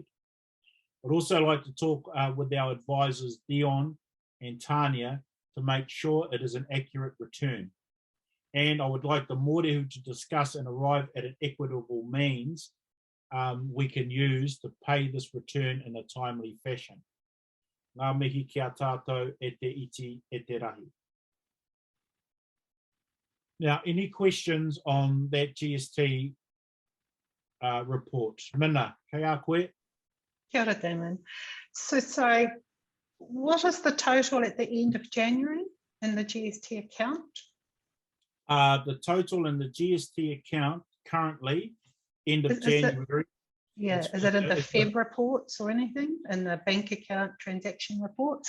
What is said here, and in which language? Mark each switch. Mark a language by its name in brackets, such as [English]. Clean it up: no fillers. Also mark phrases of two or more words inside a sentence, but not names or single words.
[English] I'd also like to talk with our advisors, Dion and Tanya, to make sure it is an accurate return. And I would like the Mōrehu to discuss and arrive at an equitable means we can use to pay this return in a timely fashion. [Māori] Ngā mihi kia tātou e te iti e te rahi. [English] Now, any questions on that GST report? [Māori] Mina, kei a koe? Kia ora, Damon. [English] So sorry, what is the total at the end of January in the GST account? The total in the GST account currently, end of January. Is it in the Feb reports or anything? In the bank account transaction reports?